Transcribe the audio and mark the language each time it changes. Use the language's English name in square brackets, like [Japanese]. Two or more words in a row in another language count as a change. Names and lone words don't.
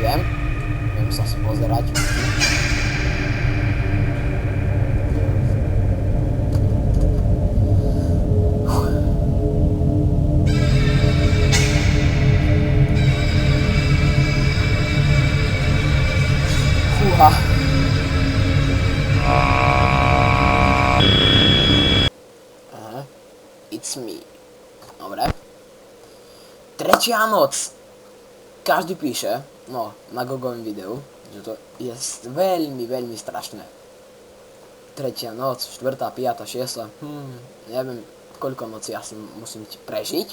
[Slovak] Viem sa pozerať. Fúha. Aha. [English] It's me. [Slovak] Dobre. Tretia noc. Každý píše, no, na Gogovom videu, že to je veľmi, veľmi strašné. Tretia noc, 4., 5., 6. Neviem, koľko noci ja musím prežiť.